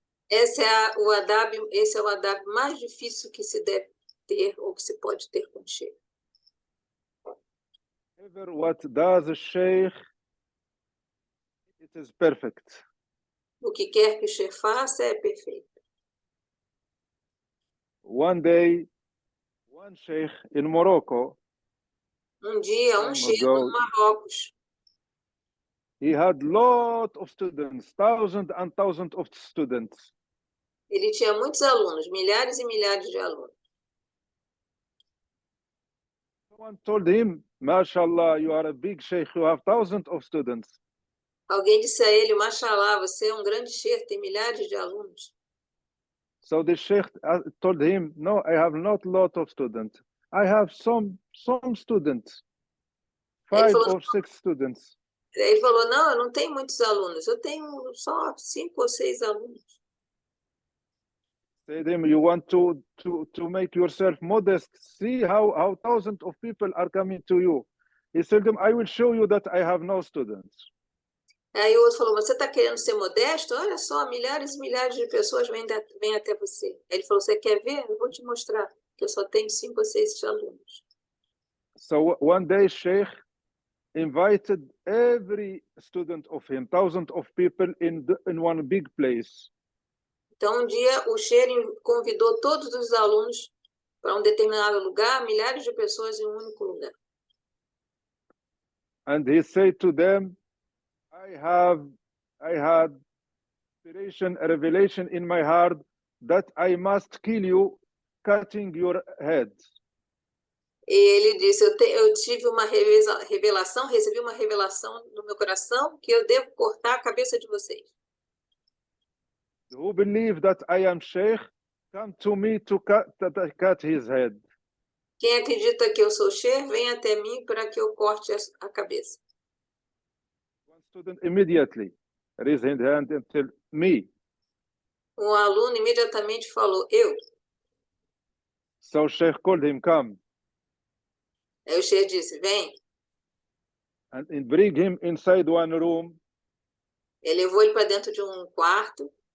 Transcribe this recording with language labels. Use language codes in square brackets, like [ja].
[pt] Esse é o adab mais difícil que se deve ter ou que se pode ter com o sheikh. [en] Ever what does a sheikh, it is perfect. [pt] O que quer que o sheikh faça é perfeito. [en] One day, one sheikh in Morocco, [pt] Dia, sheikh no Marrocos, [en] he had lot of students, thousands and thousands of students. [pt] Ele tinha muitos alunos, milhares e milhares de alunos. [en] Someone told him, MashaAllah, you are a big sheikh, you have thousands of students. [pt] Alguém disse a ele, Mashallah, você é um grande sheikh, tem milhares de alunos. [en] So the sheikh told him, no, I have not a lot of students. I have some students, 5 or 6 students. [pt] Ele falou, não, eu não tenho muitos alunos, eu tenho só 5 ou 6 alunos. [en] Say to him, you want to make yourself modest. See how thousands of people are coming to you. He said to them, I will show you that I have no students. [pt] Aí o outro falou, mas você está querendo ser modesto? Olha só, milhares e milhares de pessoas vêm até você. Aí ele falou, você quer ver? Eu vou te mostrar, que eu só tenho 5 ou 6 alunos. [en] So one day Sheikh invited every student of him, thousands of people in one big place. [pt] Então, um dia, o Sheikh convidou todos os alunos para um determinado lugar, milhares de pessoas em um único lugar. [en] And he said to them, I had inspiration, a revelation in my heart that I must kill you, cutting your head. [pt] E ele disse, eu tive uma revelação, recebi uma revelação no meu coração que eu devo cortar a cabeça de vocês. [en] Who believe that I am Sheikh, come to me to cut his head. [pt] Quem acredita que eu sou Sheikh, vem até mim para que eu corte a cabeça. [en] One student immediately raised his hand and said, me. [pt] Um aluno imediatamente falou, eu. [en] So Sheikh called him, come. [pt] Aí o Sheikh disse, vem. [en] And bring him inside one room. [pt] Ele levou ele para dentro de um quarto.